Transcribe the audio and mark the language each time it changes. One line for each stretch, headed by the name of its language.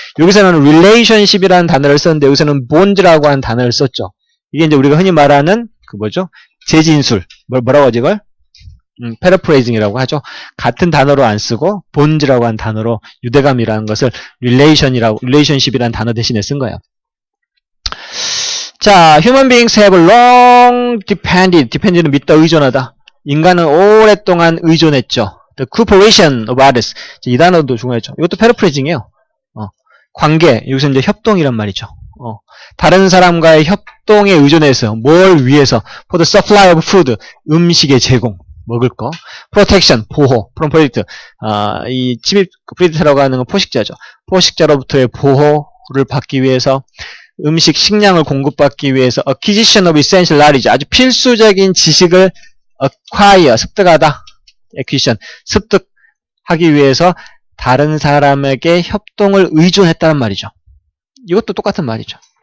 Korean: 여기서는 relationship이라는 단어를 썼는데 여기서는 bonds라고 하는 단어를 썼죠. 이게 이제 우리가 흔히 말하는 그 뭐죠? 재진술. 뭐라고 하지 이걸? paraphrasing이라고 하죠. 같은 단어로 안 쓰고 bonds라고 하는 단어로 유대감이라는 것을 relationship이라는 단어 대신에 쓴 거예요. 자,
English: human beings have long depended
Korean: 는 믿다, 의존하다. 인간은 오랫동안 의존했죠.
English: The cooperation of others.
Korean: 이 단어도 중요하죠. 이것도 paraphrasing이에요. 관계, 여기서 이제 협동이란 말이죠. 다른 사람과의 협동에 의존해서 뭘 위해서?
English: For the supply of food,
Korean: 음식의 제공, 먹을 거.
English: Protection,
Korean: 보호,
English: from predator.
Korean: 이 침입 predator라고 하는 건 포식자죠. 포식자로부터의 보호를 받기 위해서, 음식, 식량을 공급받기 위해서,
English: acquisition of essential knowledge,
Korean: 아주 필수적인 지식을 acquire, 습득하다. acquisition, 습득하기 위해서 다른 사람에게 협동을 의존했다는 말이죠. 이것도 똑같은 말이죠.